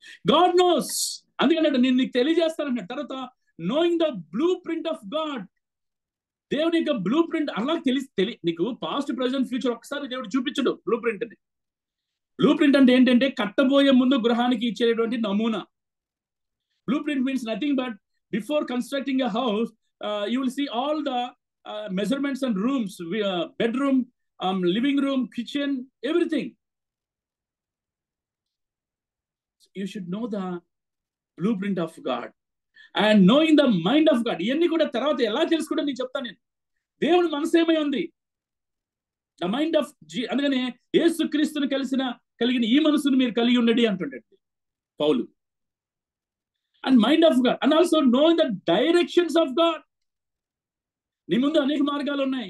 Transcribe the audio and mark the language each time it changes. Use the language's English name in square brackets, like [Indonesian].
[English] God knows, [Telugu] అందుకనే నేను నీకు తెలియజేస్తానంటే. తర్వాత [English] knowing the blue print of God, [Telugu] దేవుని యొక్క [English] blue print [Telugu] అలా నీకు [English] past, present, future [Telugu] ఒకసారి దేవుడు చూపించడు బ్లూ ప్రింట్ అని. బ్లూ ప్రింట్ అంటే ఏంటంటే, కట్టబోయే ముందు గృహానికి ఇచ్చేటువంటి నమూనా. [English] Blue print means nothing but before constructing a house, you will see all the measurements and rooms, bedroom, living room, kitchen, everything. You should know the blueprint of God and knowing the mind of God. [Telugu] ఇవన్నీ కూడా తర్వాత ఎలా తెలుసుకుంటే నేను చెప్తాను. నేను దేవుని మనసు ఏమై ఉంది, [English] the mind of [Telugu] అందుకనే యేసుక్రీస్తుని కలిగిన ఈ మనసును మీరు కలిగి ఉండండి అంటుండండి పౌలు. [English] And mind of God and also knowing the directions of God. [Telugu] నీ ముందు అనేక మార్గాలు ఉన్నాయి.